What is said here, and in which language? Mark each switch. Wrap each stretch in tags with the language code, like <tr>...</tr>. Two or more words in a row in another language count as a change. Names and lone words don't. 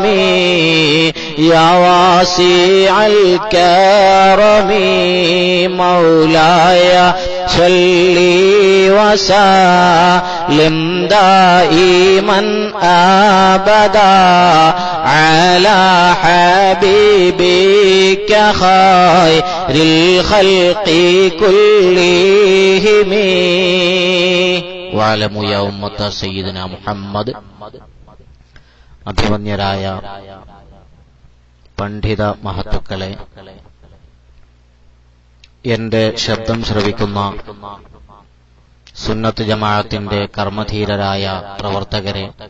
<ar>يا واسع الكرم مولاي صل وسلم دائما أبدا على حبيبك خير الخلق كلهم. واعلموا يا أمة سيدنا محمد.</ar> <ml>അഭിമന്യരായ പണ്ഡിത മഹത്തുക്കളെ, എന്റെ ശബ്ദം ശ്രവിക്കുന്ന സുന്നത്ത് ജമാഅത്തിന്റെ കർമ്മധീരരായ പ്രവർത്തകരെ,</ml>